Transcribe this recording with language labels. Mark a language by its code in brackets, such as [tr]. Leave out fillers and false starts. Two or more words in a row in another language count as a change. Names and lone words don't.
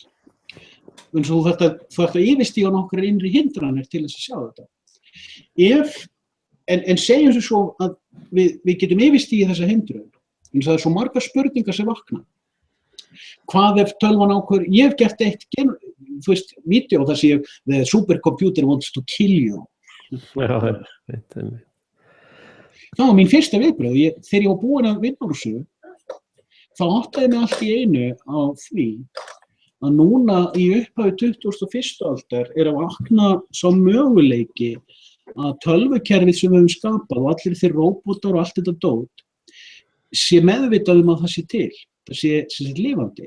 [is] En svo þú þarft að yfirstíga nokkrar innri hindranir til þess að sjá þetta. En segjum svo að við getum yfirstígið þessa hindrun, en það svo margar spurningar sem vakna. Hvað ef tölvan ákveður, ég hef gert eitt, vídeó þar sem [en] the supercomputer wants to kill you. [is] Já, það var mín fyrsta viðbrögð, þegar ég var búin að vinna úr þessu, þá áttaði mig allt í einu á því að núna í upphafi 21. aldar að vakna sá möguleiki að tölvukerfið sem við höfum skapað og allir þeir róbótar og allt þetta dót sé meðvitað að það sé til, það sé lifandi.